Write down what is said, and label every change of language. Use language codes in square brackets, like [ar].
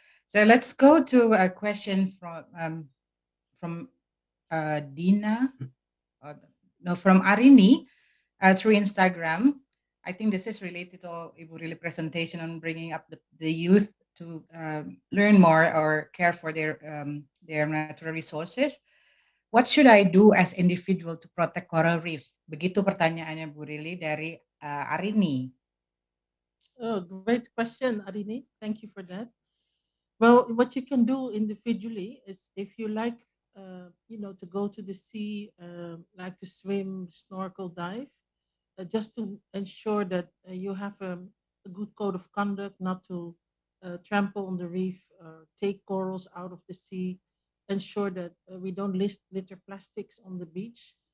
[en] So let's go to a question from Dina, uh, no, from Arini through Instagram. I think this is related to Ibu Rili presentation on bringing up the youth to learn more or care for their natural resources. What should I do as individual to protect coral reefs? [id] Begitu pertanyaannya Bu Rili dari Arini. [en] Oh, great question, Arini. Thank you for that. Well, what you can do individually is if you like, to go to the sea, like to swim, snorkel, dive, just to ensure that you have a good code of conduct, not to trample on the reef, take corals out of the sea, ensure that we don't litter plastics on the beach.